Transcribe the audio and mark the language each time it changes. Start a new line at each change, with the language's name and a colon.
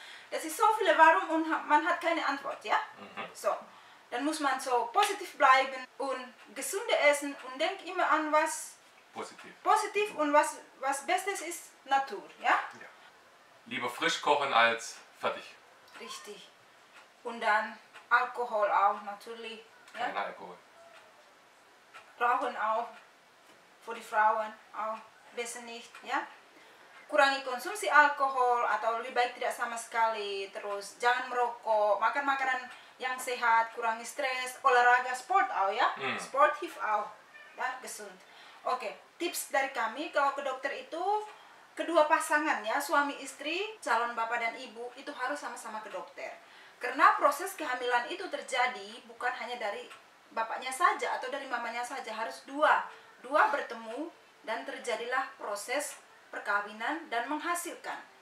German: Das ist so viele Warum und man hat keine Antwort, ja? So, dann muss man so positiv bleiben und gesunde essen und denk immer an was Positiv und was Bestes ist Natur, ja? Ja. Lieber frisch kochen als fertig. Richtig. Und dann Alkohol auch natürlich. Ja? Kein Alkohol. Rauchen auch. Für die Frauen auch besser nicht, ya.
Indonesian: Kurangi konsumsi alkohol atau lebih baik tidak sama sekali. Terus jangan merokok, makan makanan yang sehat, kurangi stres, olahraga,
German: sport auch
Indonesian: ya.
German: Sport hilft auch, ya, gesund.
Indonesian: Oke, tips dari kami kalau ke dokter itu kedua pasangan ya, suami istri, calon bapak dan ibu itu harus sama-sama ke dokter. Karena proses kehamilan itu terjadi bukan hanya dari bapaknya saja atau dari mamanya saja, harus dua bertemu dan terjadilah proses perkawinan dan menghasilkan.